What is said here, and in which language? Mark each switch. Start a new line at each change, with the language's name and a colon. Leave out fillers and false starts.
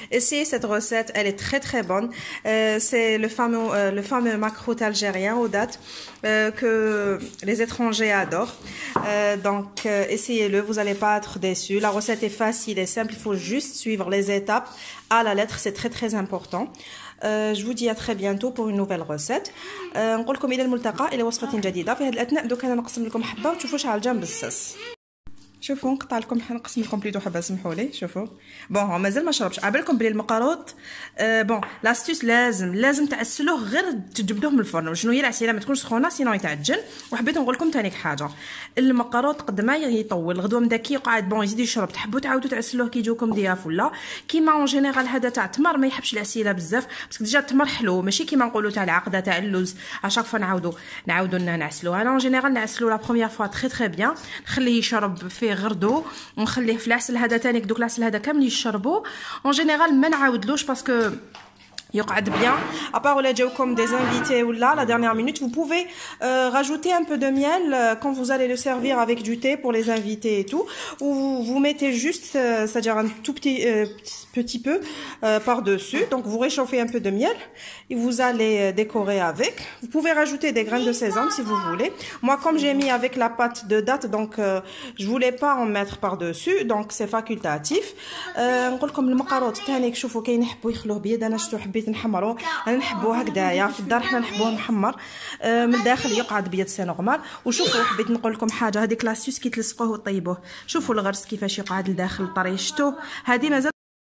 French: Essayez cette recette, elle est très très bonne. C'est le fameux macroute algérien aux dates que les étrangers adorent. Donc essayez-le, vous n'allez pas être déçus. La recette est facile et simple, il faut juste suivre les étapes à la lettre, c'est très très important. Je vous dis à très bientôt pour une nouvelle recette.
Arabic: نقول لكم الى الملتقى الى وصفة جديدة. في هذا الاثناء دوك انا نقسم لكم حبة وتشوفوا شحال جا مبسس. شوفوا نقطع لكم نقسم لكم بليتو حبه سمحوا لي. شوفوا بون هو مازال ما شربش. عبالكم بلي المقروط بون لاستيس لازم تعسلوه غير تجبدوه من الفرن. شنو هي العسيله ما تكونش سخونه سينو يتعجن. وحبيت نقول لكم ثاني حاجه، المقروط قد ما يطول غدوه مداكي قاعد بون يزيد يشرب. تحبوا تعاودوا تعسلوه كي يجوكم ضياف ولا كيما اون جينيرال. هذا تاع التمر ما يحبش العسيله بزاف باسكو ديجا التمر حلو، ماشي كيما نقولوا تاع العقده تاع اللوز اشاك فوا نعاودوا نعسلوه. انا اون جينيرال نعسلو لا بروميير فوا تري تري بيان، نخليه يشرب فيه غردو ونخليه في العسل هذا تانيك. دوك العسل هذا كامل يشربوا اون جينيرال ما نعاودلوش باسكو يقعد bien.
French: À part
Arabic: ولا جاوكم
French: des invités ou là la dernière minute, vous pouvez rajouter un peu de miel quand vous allez le servir avec du thé pour les invités et tout, ou vous mettez juste c'est-à-dire un tout petit peu par-dessus. Donc vous réchauffez un peu de miel et vous allez décorer avec. Vous pouvez rajouter des graines de sésame si vous voulez. Moi comme j'ai mis avec la pâte de date, donc je voulais pas en mettre par-dessus, donc c'est facultatif.
Arabic: نقول لكم المقروط ثاني شوفوا كاين يحبوا يخلوه بيض. انا شتو حبيت نحمرو. انا نحبوه هكذايا في الدار حنا نحبوه محمر من الداخل يقعد بيض سي نورمال. وشوفوا حبيت نقول لكم حاجه، هذيك لاستيس كي تلصقوه وطيبوه شوفوا الغرس كيفاش يقعد لداخل طري. شتو هذه مازال